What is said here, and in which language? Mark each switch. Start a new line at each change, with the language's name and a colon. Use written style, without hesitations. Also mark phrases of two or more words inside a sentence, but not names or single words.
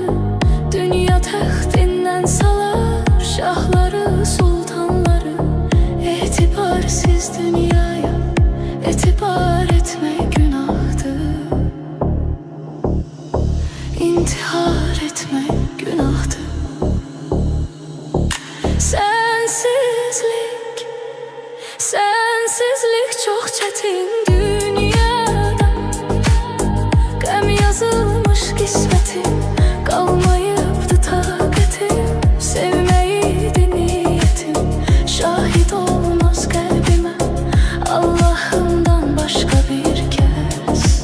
Turkish: Dünya taxtinden salar şahları sultanları, etibarsiz dünyaya etibar etmek günahtır. İntihar etmek günahtır. Sensizlik çok çetin dünyada,
Azerbaijani: qəm yazılmış qismətim, qalmayıbdı taqətim, sevməyiydi niyyətim, şahid olmaz qəlbimə Allahımdan başqa bir kəs.